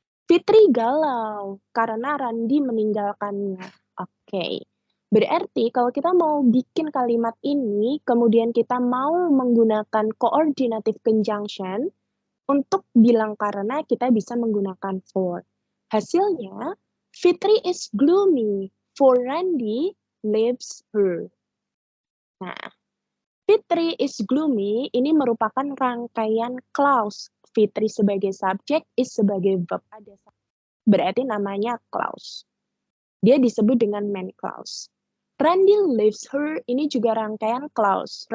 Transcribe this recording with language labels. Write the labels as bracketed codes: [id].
[id] Fitri galau karena Randi meninggalkannya. Oke. Berarti kalau kita mau bikin kalimat ini, kemudian kita mau menggunakan coordinative conjunction, untuk bilang karena kita bisa menggunakan for. Hasilnya, [en] Fitri is gloomy, for Randy leaves her. [id] Nah, [en] Fitri is gloomy [id] ini merupakan rangkaian clause. Fitri sebagai subjek, is sebagai verb. Berarti namanya clause. Dia disebut dengan main clause. [en] Randy leaves her [id] ini juga rangkaian clause.